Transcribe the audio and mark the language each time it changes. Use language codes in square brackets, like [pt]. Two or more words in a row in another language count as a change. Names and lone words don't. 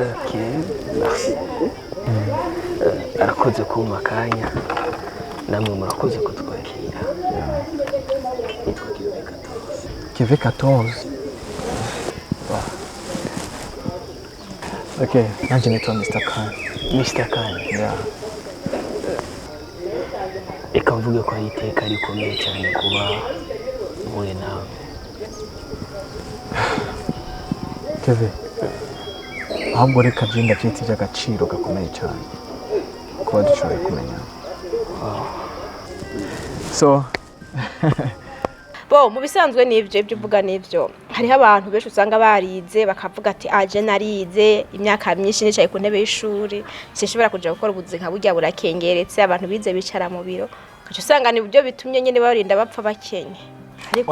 [rn] Okay. Merci. Arakoze kumpa akanya. Namwe murakoze kutwakira. Nitwa Keve 14. Wow. Okay, nanje nitwa Mr. Khan. Mr. Khan. Yeah. Reka mvuge ko ari iteka rikomeye cyane kuba mpuye nawe. Keve. Ahubwo reka je ndavyita ivy'agaciro gakomeye cyane. Kuba dushoboye kumenya. So, bo mu bisanzwe n'ivyo ibyo uvuga n'ivyo hariho abantu benshi usanga barize bakavuga ati aje narize imyaka myinshi nicaye ku ntebe y'ishuri sinshobora kuja gukora ubuzi nka burya burakengeretse abantu bize bicara mu biro ukaca usanga ni byo bitumye nyene barinda bapfa bakenye ariko